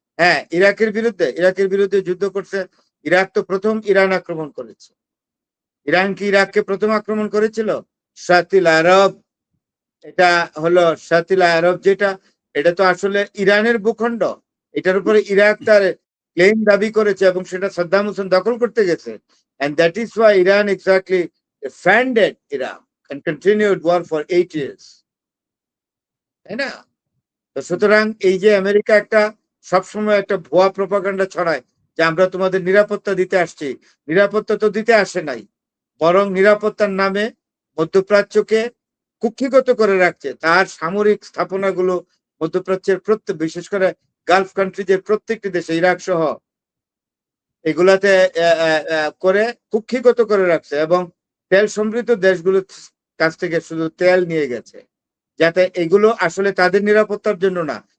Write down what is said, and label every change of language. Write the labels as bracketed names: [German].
[Bangla] হ্যাঁ, ইরাকের বিরুদ্ধে যুদ্ধ করছে। ইরাক তো প্রথম ইরান আক্রমণ করেছে। ইরান কি ইরাককে প্রথম আক্রমণ করেছিল? শাতিল আরব, এটা হলো শাতিল আরব, যেটা এটা তো আসলে ইরানের ভূখণ্ড। এটার উপরে ইরাক তার ক্লেম দাবি করেছে এবং সেটা সাদ্দাম হোসেন দখল করতে গেছে। [English] And that is why Iran exactly defended Iraq and continued war for 8 years. [Bangla] তাই না? তো সুতরাং এই যে আমেরিকা একটা সবসময় একটা ভুয়া প্রপাগান্ডা ছড়ায় যে আমরা তোমাদের নিরাপত্তা দিতে আসছি, নিরাপত্তা তো দিতে আসে নাই, বরং নিরাপত্তার নামে মধ্যপ্রাচ্যকে কুক্ষিগত করে রাখছে। তার সামরিক স্থাপনাগুলো মধ্যপ্রাচ্যের বিশেষ করে গালফ কান্ট্রিজের প্রত্যেকটি দেশে, ইরাক সহ, এগুলাতে করে কুক্ষিগত করে রাখছে এবং তেল সমৃদ্ধ দেশগুলোর কাছ থেকে শুধু তেল নিয়ে গেছে, যাতে এগুলো আসলে তাদের নিরাপত্তার জন্য না।